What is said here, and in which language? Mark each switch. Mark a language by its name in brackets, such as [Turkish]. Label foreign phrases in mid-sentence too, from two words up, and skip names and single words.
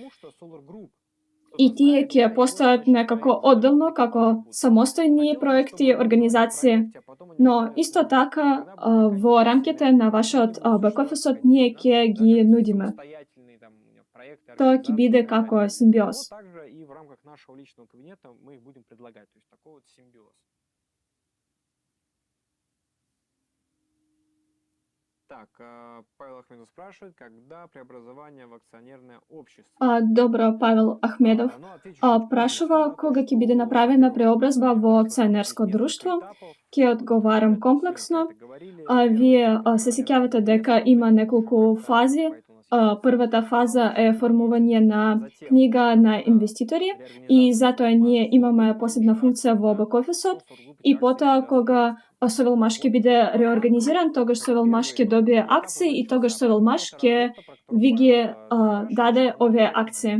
[Macedonian] И тие ќе постојат некако одделно како самостојни проекти, организации. Но исто така во рамките на вашиот бек-офисот ние ќе ги нудиме. Тоа ќе биде како симбиоз. [Russian] И в рамках нашего личного кабинета мы их будем предлагать, то есть такой вот симбиоз. Так, Павел Ахмедов спрашивает, когда преобразование в акционерное общество? [Macedonian] Добро, Павел Ахмедов прашува кога ќе биде направена преобразба во акционерско друштво. Ќе одговарам комплексно. Вие се сеќавате дека има неколку фази Првата фаза е формување на книга на инвеститори и затоа ние имаме посебна функција во бек-офисот и потоа кога Совелмаш ќе биде реорганизиран, тогаш Совелмаш ќе добие акции и тогаш Совелмаш ќе ви ги даде овие акции.